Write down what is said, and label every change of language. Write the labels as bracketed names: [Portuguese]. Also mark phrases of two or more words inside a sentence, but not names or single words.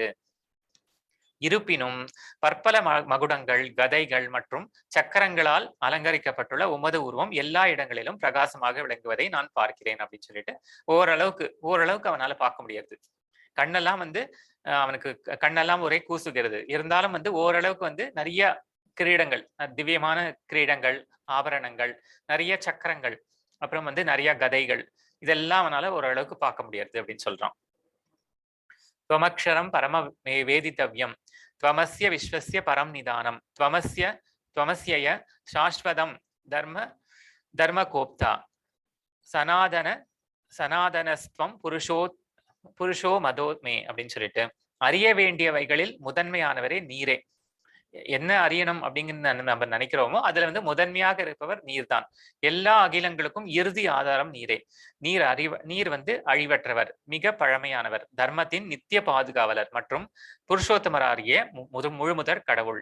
[Tamil] இருப்பினும் பற்பல மகுடங்கள், கதைகள் மற்றும் சக்கரங்களால் அலங்கரிக்கப்பட்டுள்ள உமது உருவம் எல்லா இடங்களிலும் பிரகாசமாக விளங்குவதை நான் பார்க்கிறேன் அப்படின்னு சொல்லிட்டு ஓரளவுக்கு அவனால பார்க்க முடியாது. கண்ணெல்லாம் வந்து அவனுக்கு கண்ணெல்லாம் ஒரே கூசுகிறது. இருந்தாலும் வந்து ஓரளவுக்கு வந்து நிறைய கிரீடங்கள், திவ்யமான கிரீடங்கள், ஆபரணங்கள், நிறைய சக்கரங்கள், அப்புறம் வந்து நிறைய கதைகள், இதெல்லாம் அவனால ஓரளவுக்கு பார்க்க முடியாது அப்படின்னு சொல்றான். [Sanskrit] त्वमक्षरं परम वेदितव्यं त्वमस्य विश्वस्य परम निदानं त्वमस्यय शाश्वतं धर्मकोप्ता सनातनस्त्वम् पुरुषो मतो मे [Tamil] அப்படின்னு சொல்லிட்டு, அறிய வேண்டியவைகளில் முதன்மையானவரே நீரே. என்ன அறியணும் அப்படிங்கிறது நம்ம நினைக்கிறோமோ அதுல வந்து முதன்மையாக இருப்பவர் நீர் தான். எல்லா அகிலங்களுக்கும் இறுதி ஆதாரம் நீரே. நீர் வந்து அழிவற்றவர், மிக பழமையானவர், தர்மத்தின் நித்திய பாதுகாவலர் மற்றும் புருஷோத்தமராகிய முழுமுதற் கடவுள்.